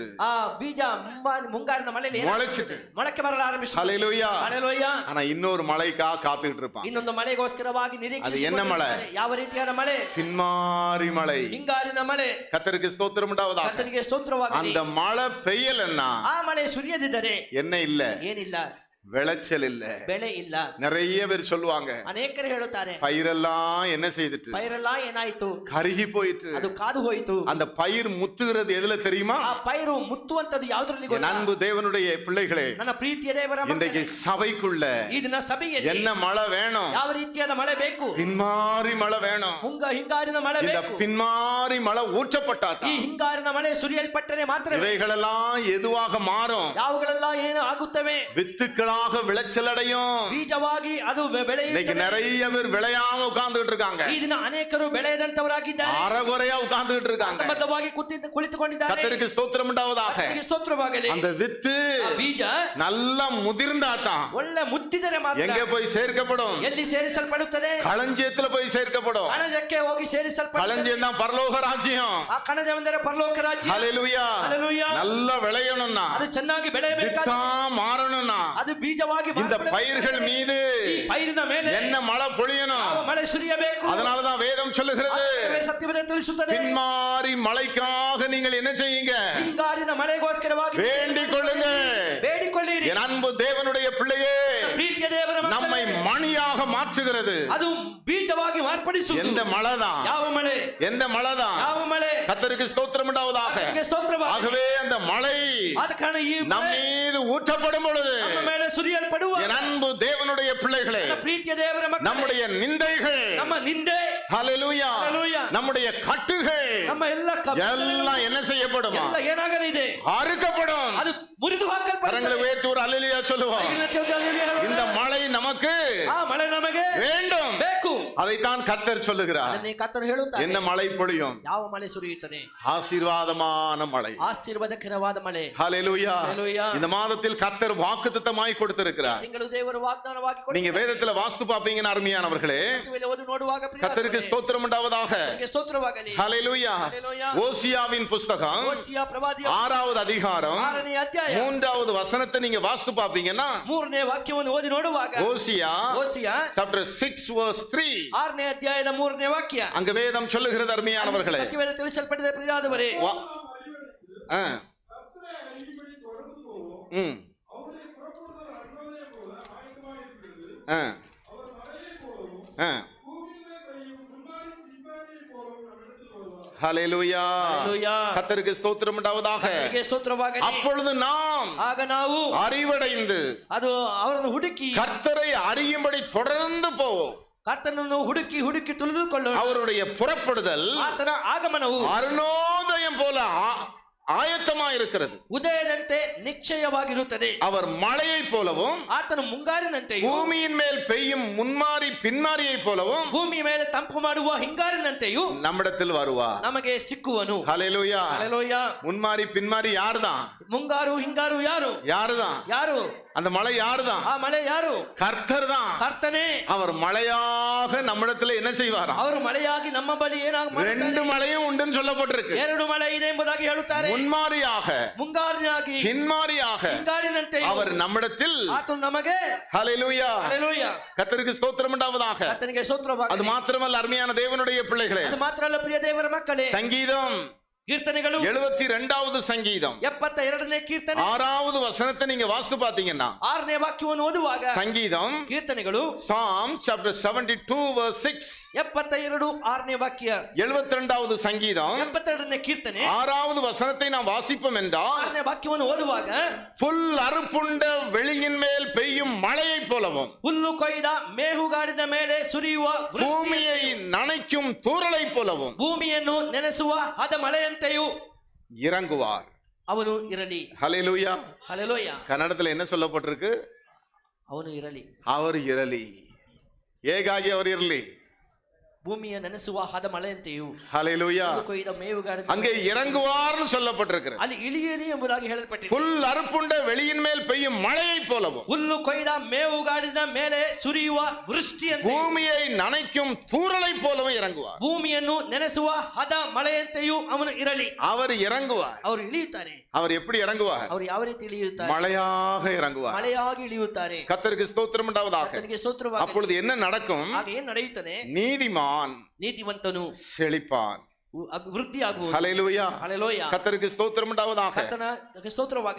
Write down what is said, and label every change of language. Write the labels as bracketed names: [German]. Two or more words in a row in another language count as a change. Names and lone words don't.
[Kannada] ಆ ಬೀಜ ಮುಂಗಾರಿನ ಮಳೆಯಲ್ಲಿ [Tamil] முளைச்சிட்டு [Kannada] ಮೊಳಕೆ ಬರಲು ಆರಂಭಿಸಿತು. [Tamil] ஹல்லேலூயா. ஹல்லேலೂயா. ஆனா இன்னொரு மழைக்காக காத்துக்கிட்டு இருப்பான். [Kannada] ಇನ್ನೊಂದು ಮಳೆಗೋಸ್ಕರವಾಗಿ [Tamil] அது என்ன [Kannada] ನಿರೀಕ್ಷಿಸಿಕೊಂಡಿರುತ್ತಾರೆ. ಮಳೆ? ಯಾವ ರೀತಿಯಾದ ಮಳೆ? [Tamil] பின்மாரி மழை. [Kannada] ಹಿಂಗಾರಿನ ಮಳೆ. [Tamil] கர்த்தருக்கு ஸ்தோத்திரம் உண்டாவதாக. [Kannada] ಕರ್ತನಿಗೆ ಸ್ತೋತ್ರವಾಗಲಿ. [Tamil] அந்த மழை பெய்யலன்னா [Kannada] ಆ ಮಳೆ ಸುರಿಯದಿದ್ದರೆ [Tamil] என்ன இல்ல? [Kannada] ಏನಿಲ್ಲ, [Tamil] விளைச்சல் இல்ல. [Kannada] ಬೆಳೆ ಇಲ್ಲ. [Tamil] நிறைய பேர் சொல்லுவாங்க, [Kannada] ಅನೇಕರು ಹೇಳುತ್ತಾರೆ, [Tamil] பயிரெல்லாம் என்ன செய்துட்டு? [Kannada] ಪೈರೆಲ್ಲ ಏನಾಯ್ತು? [Tamil] கருகி போயிட்டு. [Kannada] ಅದು ಕಾದು ಹೋಯಿತು. [Tamil] அந்த பயிர் முத்துகிறது எதுல தெரியுமா? [Kannada] ಆ ಪೈರು ಮುತ್ತುವಂತದ್ದು ಯಾವುದರಲ್ಲಿ [Tamil] என் [Kannada] ಗೊತ್ತಾ? [Tamil] அன்பு தேவனுடைய பிள்ளைகளே, [Kannada] ನನ್ನ ಪ್ರೀತಿಯ ದೇವರ [Tamil] இன்றைக்கு [Kannada] ಮಕ್ಕಳೇ, [Tamil] சபைக்குள்ள [Kannada] ಈ ದಿನ ಸಭೆಯಲ್ಲಿ [Tamil] என்ன மழை வேணும்? [Kannada] ಯಾವ ರೀತಿಯಾದ ಮಳೆ ಬೇಕು? [Tamil] பின்மாரி மழை வேணும். [Kannada] ಹಿಂಗಾರಿನ ಮಳೆ [Tamil] இந்த [Kannada] ಬೇಕು. [Tamil] பின்மாரி மழை [Kannada] ಈ [Tamil] ஊற்றப்பட்டாதான் [Kannada] ಹಿಂಗಾರಿನ ಮಳೆ ಸುರಿಯಲ್ಪಟ್ಟರೆ ಮಾತ್ರ [Tamil] இவைகளெல்லாம் எதுவாக மாறும்? [Kannada] ಯಾವುಗಳೆಲ್ಲ ಏನು ಆಗುತ್ತವೆ? [Tamil] வித்துக்களாக விளைச்சல் அடையும். [Kannada] ಬೀಜವಾಗಿ ಅದು [Tamil] இன்னைக்கு [Kannada] ಬೆಳೆಯುತ್ತದೆ. [Tamil] நிறைய பேர் விளையாம உட்கார்ந்துட்டு இருக்காங்க, [Kannada] ಈ ದಿನ ಅನೇಕರು ಬೆಳೆಯದಂತವರಾಗಿದ್ದಾರೆ, [Tamil] அறகுறையா உட்கார்ந்துட்டு இருக்காங்க. [Kannada] ಬದ್ಧವಾಗಿ ಕುಳಿತುಕೊಂಡಿದ್ದಾರೆ. [Tamil] கர்த்தருக்கு ஸ்தோத்திரம் உண்டாவதாக. [Kannada] ಕರ್ತನಿಗೆ ಸ್ತೋತ್ರವಾಗಲಿ. [Tamil] அந்த வித்து [Kannada] ಆ ಬೀಜ [Tamil] நல்லா முதிர்ந்தாதான் [Kannada] ಒಳ್ಳೆ ಮುತ್ತಿದರೆ ಮಾತ್ರ [Tamil] எங்க போய் சேர்க்கப்படும்? [Kannada] ಎಲ್ಲಿ ಸೇರಿಸಲ್ಪಡುತ್ತದೆ? [Tamil] களஞ்சியத்துல போய் சேர்க்கப்படும். [Kannada] ಕಣಜಕ್ಕೆ ಹೋಗಿ ಸೇರಿಸಲ್ಪಡುತ್ತದೆ. [Tamil] களஞ்சியம் தான் பரலோக ராஜ்யம். [Kannada] ಆ ಕಣಜವೆಂದರೆ ಪರಲೋಕ ರಾಜ್ಯ. [Tamil] ஹல்லேலூயா. ஹல்லேலூயா. நல்லா விளையணும்னா, [Kannada] ಅದು ಚೆನ್ನಾಗಿ ಬೆಳೆಯಬೇಕಾದ [Tamil] வித்தா மாறணும்னா, [Kannada] ಅದು ಬೀಜವಾಗಿ [Tamil] இந்த பயிர்கள் மீது [Kannada] ಈ ಪೈರಿನ ಮೇಲೆ [Tamil] என்ன மழை பொழியணும்? [Kannada] ಯಾವ ಮಳೆ ಸುರಿಯಬೇಕು. [Tamil] அதனாலதான் வேதம் சொல்லுகிறது, [Kannada] ಸತ್ಯವೇದ ತಿಳಿಸುತ್ತದೆ, [Tamil] பின்மாரி மழைக்காக நீங்கள் என்ன செய்யுங்க? [Kannada] ಹಿಂಗಾರಿನ ಮಳೆಗೋಸ್ಕರವಾಗಿ [Tamil] வேண்டிக் கொள்ளுங்க. [Kannada] ಬೇಡಿಕೊಳ್ಳಿರಿ. [Tamil] என் அன்பு தேவனுடைய பிள்ளையே, [Kannada] ಪ್ರೀತಿಯ ದೇವರ ಮಕ್ಕಳೇ, [Tamil] நம்மை மணியாக மாற்றுகிறது [Kannada] ಅದು ಬೀಜವಾಗಿ ಮಾರ್ಪಡಿಸುವುದು [Tamil] எந்த மழைதான்? [Kannada] ಯಾವ ಮಳೆ? [Tamil] எந்த மழைதான்? [Kannada] ಯಾವ ಮಳೆ? [Tamil] கர்த்தருக்கு ஸ்தோத்திரம் உண்டாவதாக. [Kannada] ಕರ್ತನಿಗೆ ಸ್ತೋತ್ರವಾಗಲಿ. [Tamil] ஆகவே அந்த மழை [Kannada] ಆದ ಕಾರಣ ಈ [Tamil] நம் [Kannada] ಮಳೆ [Tamil] மீது ஊற்றப்படும் பொழுது, [Kannada] ನಮ್ಮ ಮೇಲೆ ಸುರಿಯಲ್ಪಡುವ [Tamil] என் அன்பு தேவனுடைய பிள்ளைகளே, [Kannada] ನನ್ನ ಪ್ರೀತಿಯ ದೇವರ ಮಕ್ಕಳೇ, [Tamil] நம்முடைய நிந்தைகள், [Kannada] ನಮ್ಮ ನಿಂದೆ, [Tamil] ஹல்லேலூயா, ஹல்லேலூயா, நம்முடைய கட்டுகள் [Kannada] ನಮ್ಮ ಎಲ್ಲ [Tamil] எல்லாம் என்ன செய்யப்படுமா? [Kannada] ಎಲ್ಲ ಏನಾಗಲಿದೆ? [Tamil] அறுக்கப்படும். [Kannada] ಅದು ಮುರಿದು [Tamil] கரங்களை [Kannada] ಹಾಕಲ್ಪಡುತ್ತದೆ. [Tamil] உயர்த்தி ஒரு அல்லேலூயா சொல்லுவோம். இந்த மழை நமக்கு [Kannada] ಆ ಮಳೆ ನಮಗೆ [Tamil] வேண்டும். [Kannada] ಬೇಕು. [Tamil] அதைத்தான் கர்த்தர் சொல்லுகிறார். [Kannada] ಅದನ್ನೇ ಕರ್ತನು ಹೇಳುತ್ತಾನೆ. [Tamil] என்ன மழை பொழியும்? [Kannada] ಯಾವ ಮಳೆ ಸುರಿಯುತ್ತದೆ? [Tamil] ஆசீர்வாதமான மழை. [Kannada] ಆಶೀರ್ವಾದಕರವಾದ ಮಳೆ. [Tamil] ஹல்லேலூயா. ஹல்லேலூயா. இந்த மாதத்தில் கர்த்தர் வாக்குத்தத்தமாய் கொடுத்திருக்கிறார். [Kannada] ತಿಂಗಳು ದೇವರು ವಾಗ್ದಾನವಾಗಿ [Tamil] நீங்க வேதத்துல வாஸ்து பாப்பீங்கன்னு அருமையானவர்களே, [Kannada] ಓದಿ ನೋಡುವಾಗ [Tamil] கர்த்தருக்கு ஸ்தோத்திரம் உண்டாவதாக. [Kannada] ಕರ್ತನಿಗೆ ಸ್ತೋತ್ರವಾಗಲಿ. [Tamil] ஹல்லேலூயா. ஹல்லேலூயா. ஓசியாவின் புஸ்தகம் [Kannada] ಓಸಿಯ ಪ್ರವಾದಿಯ [Tamil] 6வது அதிகாரம் [Kannada] 6ನೇ ಅಧ್ಯಾಯ [Tamil] 3வது வசனத்தை நீங்க வாஸ்து பாப்பீங்கன்னா, [Kannada] 3ನೇ ವಾಕ್ಯವನ್ನು ಓದಿ ನೋಡುವಾಗ [Tamil] ஓசியா [English] chapter 6 verse 3, [Kannada] 6ನೇ ಅಧ್ಯಾಯದ 3ನೇ ವಾಕ್ಯ, [Tamil] அங்க வேதம் சொல்லுகிறது அருமையானவர்களே. [Kannada] ಸತ್ಯವೇದ ತಿಳಿಸಲ್ಪಟ್ಟಿದೆ ಪ್ರಿಯರಾದವರೇ. ஆ. ம். ஆ. [Tamil] ஆ. ஹல்லேலூயா. ஹல்லேலூயா. கர்த்தருக்கு ஸ்தோத்திரம் உண்டாவதாக. [Kannada] ಕರ್ತನಿಗೆ ಸ್ತೋತ್ರವಾಗಲಿ. [Tamil] அப்பொழுது நாம் [Kannada] ಆಗ ನಾವು [Tamil] அறிவடைந்து [Kannada] ಅದು ಅವರನ್ನು ಹುಡುಕಿ [Tamil] கர்த்தரை அறியும்படி தொடர்ந்து போவோம். [Kannada] ಕರ್ತನನ್ನು ಹುಡುಕಿ ಹುಡುಕಿ ತಿಳಿದುಕೊಳ್ಳೋಣ. [Tamil] அவருடைய புறப்படுதல் [Kannada] ಆತನ ಆಗಮನವು [Tamil] அருணோதயம் போல ஆயத்தமா இருக்கிறது. [Kannada] ಉದಯದಂತೆ ನಿಶ್ಚಯವಾಗಿರುತ್ತದೆ. [Tamil] அவர் மழையை போலவும் [Kannada] ಆತನು ಮುಂಗಾರಿನಂತೆಯೂ [Tamil] பூமியின் மேல் பெய்யும் முன்மாரி பின்மாரியை போலவும் [Kannada] ಭೂಮಿ ಮೇಲೆ ತಂಪು ಮಾಡುವ ಹಿಂಗಾರಿನಂತೆಯೂ [Tamil] நம்மிடத்தில் வருவார். [Kannada] ನಮಗೆ ಸಿಕ್ಕುವನು. [Tamil] ஹல்லேலூயா. [Kannada] ಹಲ್ಲೆಲೂಯಾ. [Tamil] முன்மாரி பின்மாரி யாருதான்? [Kannada] ಮುಂಗಾರು ಹಿಂಗಾರು ಯಾರು? [Tamil] யாருதான்? [Kannada] ಯಾರು? [Tamil] அந்த மழை யாருதான்? [Kannada] ಆ ಮಳೆ ಯಾರು? [Tamil] கர்த்தர் தான். [Kannada] ಕರ್ತನೇ. [Tamil] அவர் மழையாக நம்மிடத்துல என்ன செய்வாரா? [Kannada] ಅವರು ಮಳೆಯಾಗಿ ನಮ್ಮ ಬಳಿ ಏನಾಗ [Tamil] ரெண்டு மழையும் உண்டுன்னு சொல்லப்பட்டிருக்கு. [Kannada] ಎರಡು ಮಳೆ ಇದೆ ಎಂಬುದಾಗಿ ಹೇಳುತ್ತಾರೆ. [Tamil] முன்மாரியாக [Kannada] ಮುಂಗಾರಿನಾಗಿ [Tamil] பின்மாரியாக [Kannada] ಹಿಂಗಾರಿನಂತೆ [Tamil] அவர் நம்மிடத்தில் [Kannada] ಆತನು ನಮಗೆ. [Tamil] ஹல்லேலூயா. [Kannada] ಹಲ್ಲೆಲೂಯಾ. [Tamil] கர்த்தருக்கு ஸ்தோத்திரம் உண்டாவதாக. [Kannada] ಕರ್ತನಿಗೆ ಸ್ತೋತ್ರವಾಗಲಿ. [Tamil] அது மாத்திரமல்ல அருமையான தேவனுடைய பிள்ளைகளே, [Kannada] ಅದು ಮಾತ್ರ ಅಲ್ಲ ಪ್ರಿಯ ದೇವರ ಮಕ್ಕಳೇ, [Tamil] சங்கீதம் [Kannada] ಕೀರ್ತನೆಗಳು [Tamil] 72வது சங்கீதம் [Kannada] 72ನೇ ಕೀರ್ತನೆ [Tamil] 6வது வசனத்தை நீங்க வாசித்து பாத்தீங்கன்னா, [Kannada] 6ನೇ ವಾಕ್ಯವನ್ನು ಓದುವಾಗ [Tamil] சங்கீதம் [Kannada] ಕೀರ್ತನೆಗಳು [English] Psalm chapter 72 verse 6, [Kannada] 72 6ನೇ ವಾಕ್ಯ, [Tamil] 72வது சங்கீதம் [Kannada] 72ನೇ ಕೀರ್ತನೆ [Tamil] 6வது வசனத்தை நாம் வாசிப்போம் என்றால், [Kannada] 6ನೇ ವಾಕ್ಯವನ್ನು ಓದುವಾಗ [Tamil] புல் அறுப்புண்ட வெளியின் மேல் பெய்யும் மழையை போலவும் [Kannada] ಹುಲ್ಲು ಕೊಯ್ದ ಮೇಹುಗಾಡಿದ ಮೇಲೆ ಸುರಿಯುವ [Tamil] பூமியை நனைக்கும் தூறலை போலவும் [Kannada] ಭೂಮಿಯನ್ನು ನೆನೆಸುವ ಹದ ಮಳೆಯಂತೆಯೂ [Tamil] இறங்குவார். [Kannada] ಅವನು ಇರಲಿ. [Tamil] ஹல்லேலூயா. [Kannada] ಹಲ್ಲೆಲೂಯಾ. [Tamil] கன்னடத்துல என்ன சொல்லப்பட்டிருக்கு? [Kannada] ಅವನು ಇರಲಿ. அவர் ಇರಲಿ. ಹೇಗಾಗಿ அவர் ಇರಲಿ? ಭೂಮಿಯ ನೆನೆಸುವ ಹದ ಮಳೆಯಂತೆಯೂ. [Tamil] ஹல்லேலூயா. [Kannada] ಕೊಯ್ದ ಮೇಹುಗಾಡಿದ [Tamil] அங்கே இறங்குவார்னு சொல்லப்பட்டிருக்கிறது. [Kannada] ಅಲ್ಲಿ ಇಳಿಯಲಿ ಎಂಬುದಾಗಿ ಹೇಳಲ್ಪಟ್ಟಿದೆ. [Tamil] புல் அறுப்புண்ட வெளியின் மேல் பெய்யும் மழையை போலவும் [Kannada] ಹುಲ್ಲು ಕೊಯ್ದ ಮೇವುಗಾಡಿದ ಮೇಲೆ ಸುರಿಯುವ ವೃಷ್ಟಿಯಂತೆ [Tamil] பூமியை நனைக்கும் தூறலை போலவும் இறங்குவார். [Kannada] ಭೂಮಿಯನ್ನು ನೆನೆಸುವ ಹದ ಮಳೆಯಂತೆಯೂ ಅವನು ಇರಲಿ. [Tamil] அவர் இறங்குவார். [Kannada] ಅವರು ಇಳಿಯುತ್ತಾರೆ. [Tamil] அவர் எப்படி இறங்குவார்? [Kannada] ಅವರು ಯಾವ ರೀತಿ ಇಳಿಯುತ್ತಾರೆ? [Tamil] மழையாக இறங்குவார். [Kannada] ಮಳೆಯಾಗಿ ಇಳಿಯುತ್ತಾರೆ. [Tamil] கர்த்தருக்கு ஸ்தோத்திரம் உண்டாவதாக. [Kannada] ಕರ್ತನಿಗೆ ಸ್ತೋತ್ರವಾಗಲಿ. [Tamil] அப்பொழுது என்ன நடக்கும்? [Kannada] ಆಗ ಏನು ನಡೆಯುತ್ತದೆ? [Tamil] நீதிமான் [Kannada] ನೀತಿವಂತನು [Tamil] செழிப்பான். [Kannada] ವೃದ್ಧಿ ಆಗುವುದು. [Tamil] ஹல்லேலூயா. [Kannada] ಹಲ್ಲೆಲೂಯಾ. [Tamil] கர்த்தருக்கு ஸ்தோத்திரம் உண்டாவதாக. [Kannada] ಕರ್ತನಿಗೆ ಸ್ತೋತ್ರವಾಗಲಿ.